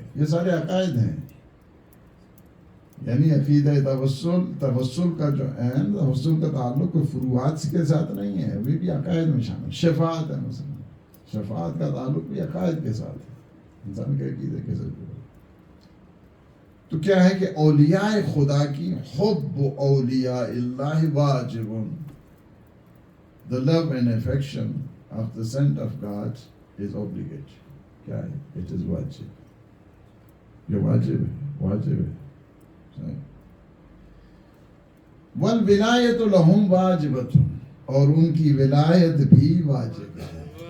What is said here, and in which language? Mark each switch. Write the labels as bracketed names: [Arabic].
[Urdu] یہ سارے عقائد ہیں. یعنی عقیدہ توسل کا جو ہے, توسل کا تعلق کوئی فروعات کے ساتھ نہیں ہے, وہ بھی عقائد میں شامل. شفاعت ہے مثلا, شفاعت کا تعلق بھی عقائد کے ساتھ ہے, انسان کے عقیدے کے ساتھ. تو کیا ہے کہ اولیاء خدا کی حب اولیاء اللہ واجب. [English] The love and affection of the saint of God is obligatory. [Urdu] کیا ہے, [English] it is [Urdu] واجب. یہ واجب ہے. [Arabic] والولایت لہم واجبۃ, [Urdu] اور ان کی ولایت بھی واجب ہے.